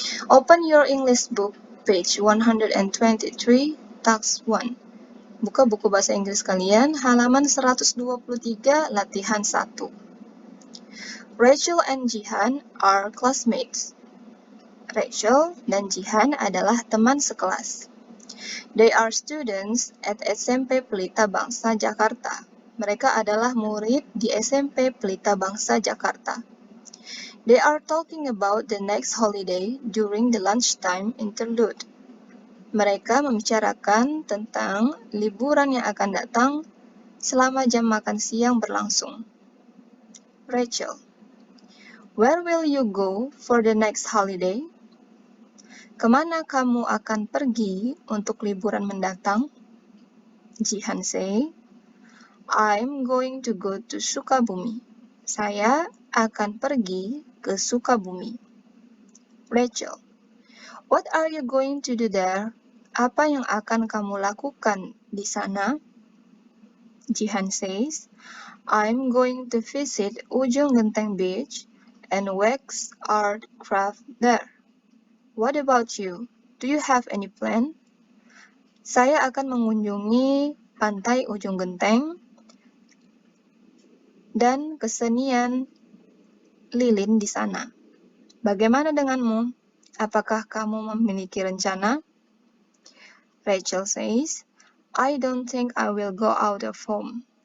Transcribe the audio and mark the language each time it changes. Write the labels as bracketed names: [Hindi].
[English] Open your English book, page 123, task 1. [Indonesian] Buka buku bahasa Inggris kalian, halaman 123, latihan 1. [English] Rachel and Jihan are classmates. [Indonesian] Rachel dan Jihan adalah teman sekelas. [English] They are students at SMP Pelita Bangsa Jakarta. [Indonesian] Mereka adalah murid di SMP Pelita Bangsa Jakarta. [English] They are talking about the next holiday during the lunchtime interlude. [Indonesian] Mereka membicarakan tentang liburan yang akan datang selama jam makan siang berlangsung. [English] Rachel: Where will you go for the next holiday? [Indonesian] Kemana kamu akan pergi untuk liburan mendatang? [English] Jihan say, I'm going to go to Sukabumi. [Indonesian] Saya akan pergi ke Sukabumi. [English] Rachel: What are you going to do there? [Indonesian] Apa yang akan kamu lakukan di sana? [English] Jihan says, I'm going to visit Ujung Genteng Beach and wax art craft there. What about you? Do you have any plan? [Indonesian] Saya akan mengunjungi pantai ujung genteng, dan kesenian lilin di sana. Bagaimana denganmu? Apakah kamu memiliki rencana? [English] Rachel says, I don't think I will go out of home.